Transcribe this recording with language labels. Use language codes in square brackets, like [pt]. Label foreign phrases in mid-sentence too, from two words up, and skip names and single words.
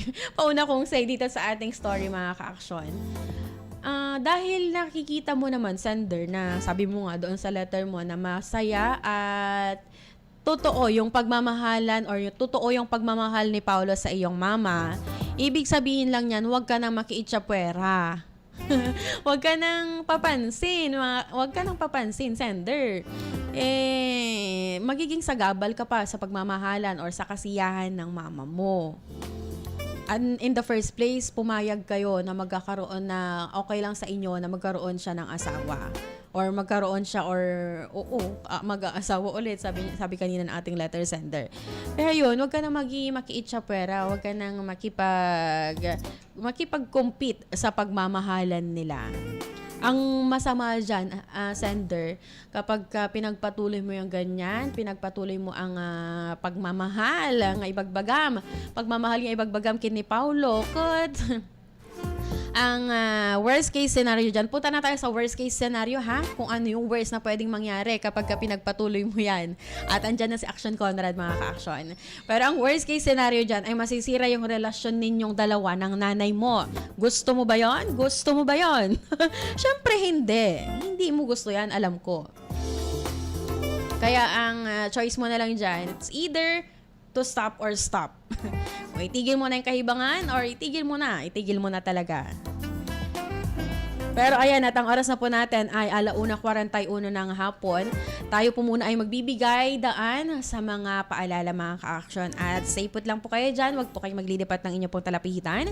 [tl] Pauna kong say dito sa ating story, mga ka-aksyon. Dahil nakikita mo naman, sender, na sabi mo nga doon sa letter mo na masaya at totoo yung pagmamahalan or yung totoo yung pagmamahal ni Paulo sa iyong mama, ibig sabihin lang yan, huwag ka nang makiitsapwera. Huwag ka nang papansin, sender. Magiging sagabal ka pa sa pagmamahalan or sa kasiyahan ng mama mo. [en] And in the first place, [tl] pumayag kayo na magkakaroon na okay lang sa inyo na magkaroon siya ng asawa. Or magkaroon siya mag-aasawa ulit, sabi kanina ng ating letter sender. Pero yun, huwag ka nang makiitsapwera, huwag ka nang makipag-compete sa pagmamahalan nila. Ang masama dyan, sender, kapag pinagpatuloy mo yung ganyan, pinagpatuloy mo ang pagmamahal, ang ibagbagam, pagmamahal ng ibagbagam kini Paulo, ang [en] worst case scenario [tl] dyan, punta na tayo sa [en] worst case scenario, [tl] ha? Kung ano yung worst na pwedeng mangyari kapag pinagpatuloy mo yan. At andyan na si Aksyon Conrad, mga ka-aksyon. Pero ang [en] worst case scenario [tl] dyan ay masisira yung relasyon ninyong dalawa ng nanay mo. Gusto mo ba yon? Gusto mo ba yon? Siyempre hindi. Hindi mo gusto yan, alam ko. Kaya ang choice mo na lang dyan, [en] it's either to stop or stop. [tl] O itigil mo na yung kahibangan or itigil mo na talaga. Pero ayan, at ang oras na po natin ay 1:41 ng hapon. Tayo po muna ay magbibigay daan sa mga paalala, mga ka-aksyon. At [en] stay put [tl] lang po kayo dyan. Huwag po kayong maglilipat ng inyong pong talapihitan.